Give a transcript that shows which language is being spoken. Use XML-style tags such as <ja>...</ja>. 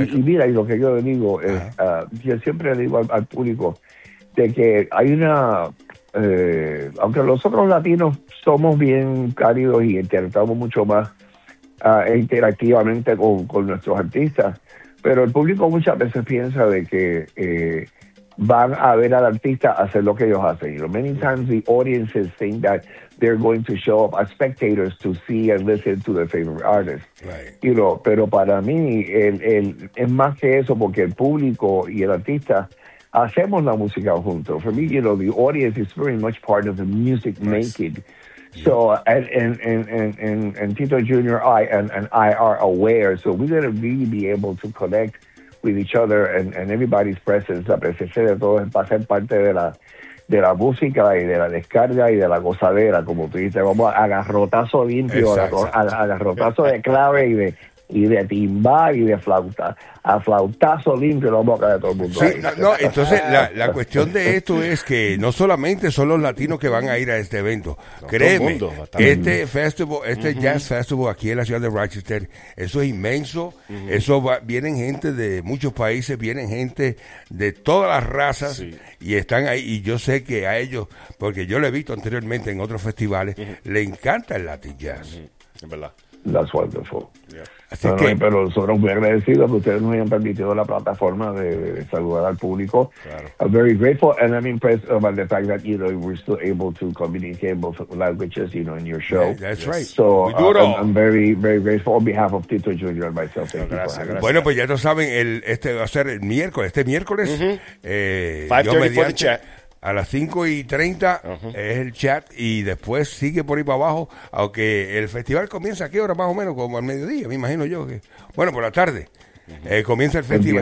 <es>Y mira, y lo que yo le digo, yo siempre le digo al público, de que hay una... aunque los otros latinos somos bien cálidos y interactuamos mucho más interactivamente con nuestros artistas, pero el público muchas veces piensa de que van a ver al artista hacer lo que ellos hacen.</es> <en>You know, many times the audiences think that they're going to show up as spectators to see and listen to their favorite artist. Right. You know,</en> <es>pero para mí es más que eso, porque el público y el artista hacemos la música juntos.</es> <en>For me, you know, the audience is very much part of the music making. So and Tito Jr. and I are aware, so we're going to really be able to connect with each other and everybody's presence.</en> <es>La presencia de todos va a ser parte de la música y de la descarga y de la gozadera, como tú dices. Vamos a agarrotazo limpio, agarrotazo de clave y de timbal y de flauta. A flautazo limpio lo vamos a caer a todo el mundo. Sí, no, entonces la cuestión de esto es que no solamente son los latinos que van a ir a este evento. Créeme, todo el mundo, este Jazz Festival aquí en la ciudad de Rochester, eso es inmenso. Uh-huh. Eso va, vienen gente de muchos países, vienen gente de todas las razas, sí. Y están ahí. Y yo sé que a ellos, porque yo lo he visto anteriormente en otros festivales, le encanta el Latin Jazz. Uh-huh. Es verdad.</es> <en>That's wonderful. Yeah.</en> <es>Así que... pero nosotros muy agradecidos que ustedes nos hayan permitido la plataforma de saludar al público. Claro.</es> <en>I'm very grateful and I'm impressed about the fact that, you know, we're still able to communicate in both languages, you know, in your show. Yeah, that's right. So we do it all. I'm very, very grateful on behalf of Tito Junior and myself. Thank</en> <es>gracias,</es> <en>you.</en> <es>Gracias. Bueno, pues ya lo saben, este va a ser el miércoles. Este miércoles,</es> <en>5:30 for the chat.</en> <es>A las 5:30 es el chat y después sigue por ahí para abajo, aunque el festival comienza a qué hora más o menos, como al mediodía, me imagino yo. Que, bueno, por la tarde comienza el festival.</es>